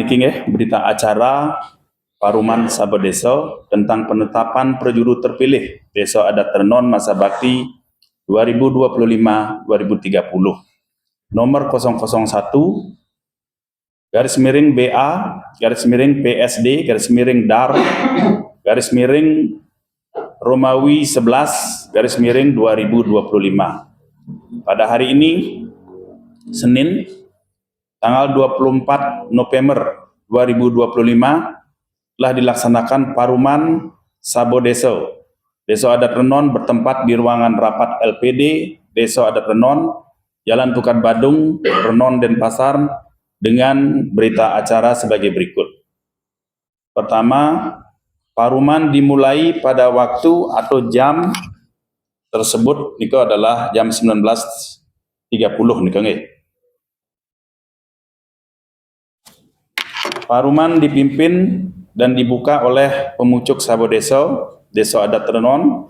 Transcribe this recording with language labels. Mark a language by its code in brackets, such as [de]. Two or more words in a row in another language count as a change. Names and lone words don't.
[ban] niki nggih [id] berita acara Paruman Sabo Deso tentang penetapan projuru terpilih Desa Adat Renon masa bakti 2025-2030 nomor 001 garis miring BA, garis miring PSD, garis miring DAR, garis miring Romawi 11, garis miring 2025. Pada hari ini, Senin, tanggal 24 November 2025, telah dilaksanakan Paruman Sabo Deso. Deso Adat Renon bertempat di ruangan rapat LPD Deso Adat Renon, Jalan Tukar Badung, Renon, Denpasar, dengan berita acara sebagai berikut. Pertama, Paruman dimulai pada waktu atau jam tersebut itu adalah jam 19.30 nih Kang. Paruman dipimpin dan dibuka oleh pemucuk Sabo Deso, Deso Adat Renon.